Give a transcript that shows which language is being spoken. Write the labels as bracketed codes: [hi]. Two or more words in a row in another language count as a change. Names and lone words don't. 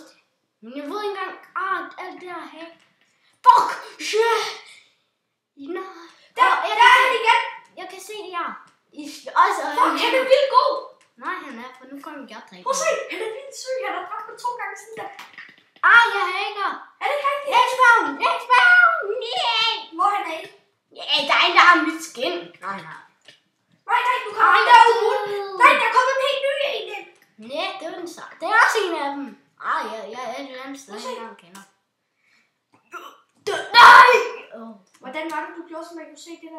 [da] Men jeg ved ikke engang, alt det her hack. [en] Fuck! Shit! [da] Nå. Der er han igen! Jeg kan se det her. Fuck, han er vildt god! Nej, han er, for nu kommer jeg dræbe. Prøv at se, han er vildt syg. Han har dræbt mig 2 gange sådan der. Jeg hacker! Er det ikke rigtigt? X-Bound! X-Bound! Yeah! Hvor er han af? Ja, der er en, der har mit skin. Nej, Nej, du kommer ikke derude. Nej, der er kommet en helt ny en ind. Nej, det er den så. Det er også en af dem. Jeg er et eller andet sted, jeg engang kender. Nej! Hvordan var det, du gjorde, så man kunne se det der?